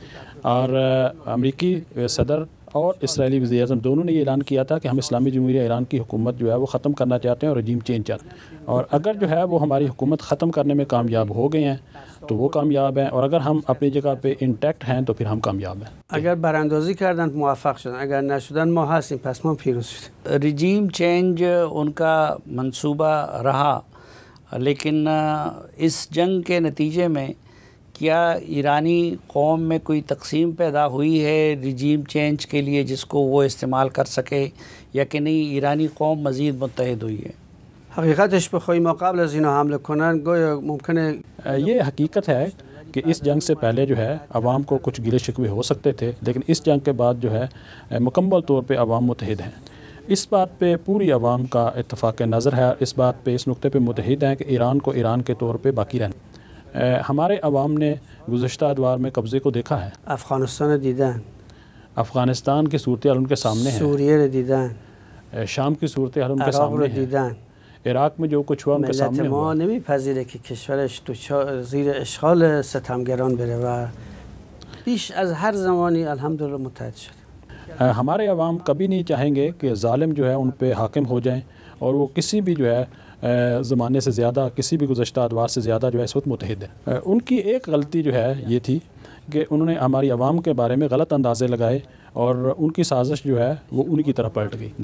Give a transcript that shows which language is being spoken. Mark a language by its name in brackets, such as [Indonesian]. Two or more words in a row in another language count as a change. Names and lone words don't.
[Urdu] اور امریکی صدر اور اسرائیلی وزیر اعظم دونوں نے یہ اعلان کیا تھا کہ ہم اسلامی جمہوریہ ایران کی حکومت جو ہے وہ ختم کرنا چاہتے ہیں اور [English] regime change [Urdu] چاہتے ہیں. اور اگر جو ہے وہ ہماری حکومت ختم کرنے میں کامیاب ہو گئے ہیں تو وہ کامیاب ہیں، اور اگر ہم اپنی جگہ پہ انٹیکٹ ہیں تو پھر ہم کامیاب ہیں. [Persian] اگر براندازی کردن موفق شدن، اگر نشدن ما هستیم، پس ما پیروز شدیم. [English] regime change [Urdu] ان کا منصوبہ رہا، لیکن اس جنگ کے نتیجے میں کیا ایرانی قوم میں کوئی تقسیم پیدا ہوئی ہے [English] regime change [Urdu] کے لیے جس کو وہ استعمال کر سکے، یا کہ نہیں ایرانی قوم مزید متحد ہوئی ہے؟ [Persian] حقیقتش بخوای ما قبل از اینا حمله کنن گویا ممکنه [Urdu] یہ حقیقت ہے کہ اس جنگ سے پہلے جو ہے عوام کو کچھ گلے شکوے ہو سکتے تھے، لیکن اس جنگ کے بعد جو ہے مکمل طور پہ عوام متحد ہیں. اس بات پہ پوری عوام کا اتفاق نظر ہے، اس بات پہ اس نقطے پہ متحد ہیں کہ ایران کو ایران کے طور پہ باقی رہنا. ہمارے عوام نے گزشتہ ادوار میں قبضے کو دیکھا ہے. [Persian] افغانستان دیدن، [Urdu] افغانستان کی صورتحال ان کے سامنے ہے، [Persian] سوریه دیدن، [Urdu] شام کی صورتحال ان کے عراق سامنے ہے، [Persian] دیدن. [Urdu] عراق میں جو کچھ ہوا ان کے [Persian] ملت [Urdu] سامنے [Persian] ما [Urdu] ہوا. [Persian] نمیپذیره که کشورش زیر اشغال ستمگران بره و بیش از هر زمانی الحمدلله متحد شد. [Urdu] ہمارے عوام کبھی نہیں چاہیں گے کہ ظالم جو ہے ان پہ حاکم ہو جائیں، اور وہ کسی بھی جو ہے زمانے سے زیادہ، کسی بھی گزشتہ ادوار سے زیادہ جو ہے اس وقت متحد ہے. ان کی ایک غلطی جو ہے یہ تھی کہ انہوں نے ہماری عوام کے بارے میں غلط اندازے لگائے، اور ان کی سازش جو ہے وہ ان کی طرف پلٹ گئی.